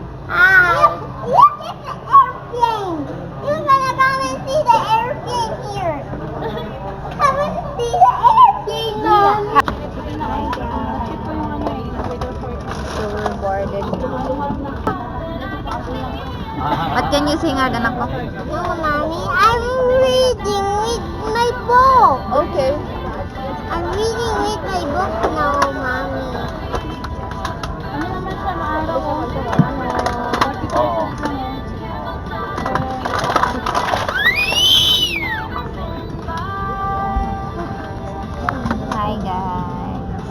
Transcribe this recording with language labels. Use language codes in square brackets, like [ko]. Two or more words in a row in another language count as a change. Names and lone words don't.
[en] Look at the airplane. You're gonna come and see the airplane here. Come and see the airplane, Mom. So we're boarded. What can you sing, [tl] anak ko? [en] No, Mommy, I'm reading with my book. Okay. I'm reading with my book now, Mommy. Hi guys.